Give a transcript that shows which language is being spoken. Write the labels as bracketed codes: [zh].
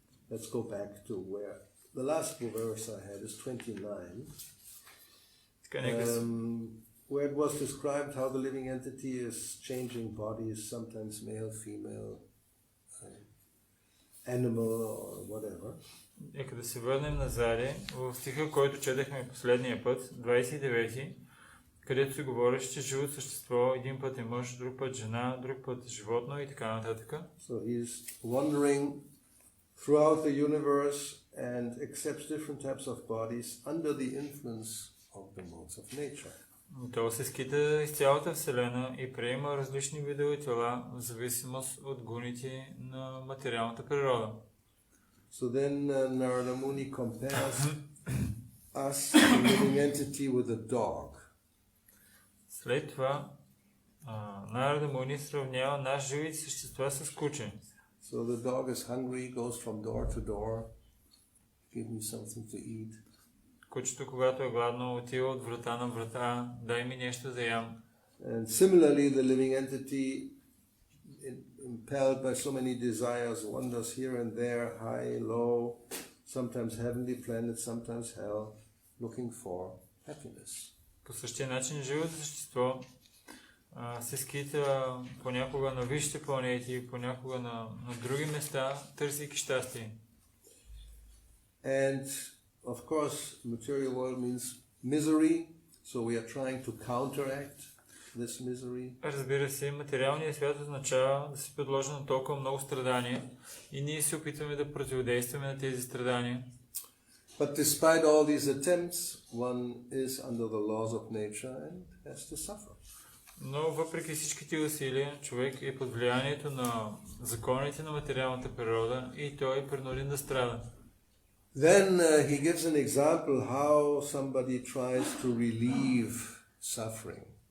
[en] Let's go back to where the last verse I had is 29. Where it was described how the living entity is changing bodies, sometimes male, female, animal or whatever. [bg] Нека да се върнем назаде в стиха, който четахме последния път, 29, където се говореше, че живото същество един път е мъж, друг път жена, друг път животно и така нататък. [en] So he's wandering throughout the universe and accepts different types of bodies under the influence of the modes of nature. [bg] То се скита из цялата Вселена и приема различни видове тела в зависимост от гуните на материалната природа. [en] So then Narada Muni compares us, the living entity, with a dog. [bg] След това Нарада Муни сравнява нас живите същества с куче. [en] So the dog is hungry, goes from door to door, give me something to eat. [bg] Кучето, когато е гладно, отива от врата на врата, дай ми нещо да ям. [en] And similarly, the living entity, impelled by so many desires, wanders here and there, high, low, sometimes heavenly planets, sometimes hell, looking for happiness. [bg] По същия начин живото същество се скита понякога на висшите планети, понякога на други места, търсейки щастие. [en] And of course, material world means misery, so we are trying to counteract this misery. [bg] Разбира се, материалният свят означава да се подложи на толкова много страдания и ние се опитваме да противодействаме на тези страдания. [en] But despite all these attempts, one is under the laws of nature and has to suffer. [bg] Но въпреки всичките усилия, човек е под влиянието на законите на материалната природа и той е принуден да страда. [en] Then he gives an example how somebody tries to relieve suffering.